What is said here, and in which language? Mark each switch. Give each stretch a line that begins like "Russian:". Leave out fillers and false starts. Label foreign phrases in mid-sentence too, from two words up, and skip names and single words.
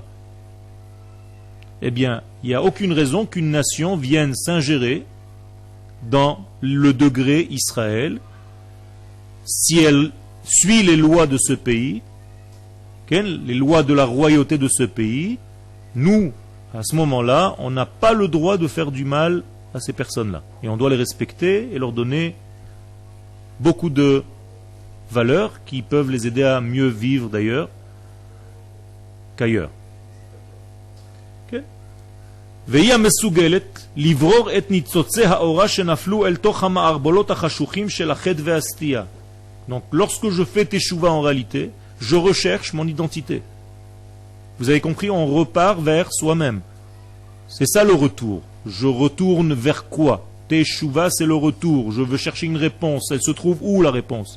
French: Eh bien, il n'y a aucune raison qu'une nation vienne s'ingérer dans le degré Israël si elle suit les lois de ce pays, les lois de la royauté de ce pays. Nous, à ce moment-là, on n'a pas le droit de faire du mal à ces personnes-là. Et on doit les respecter et leur donner beaucoup de valeurs qui peuvent les aider à mieux vivre d'ailleurs qu'ailleurs.
Hebrew: והיא המסוגלת לברור את ניצוצי האורה שנפלו אל תוך המערבולות החשוכים של החטא והסטייה.
French: Donc lorsque je fais teshuva en réalité, je recherche mon identité. Vous avez compris, on repart vers soi-même. C'est ça le retour. Je retourne vers quoi? Teshuva, c'est le retour. Je veux chercher une réponse. Elle se trouve où la réponse?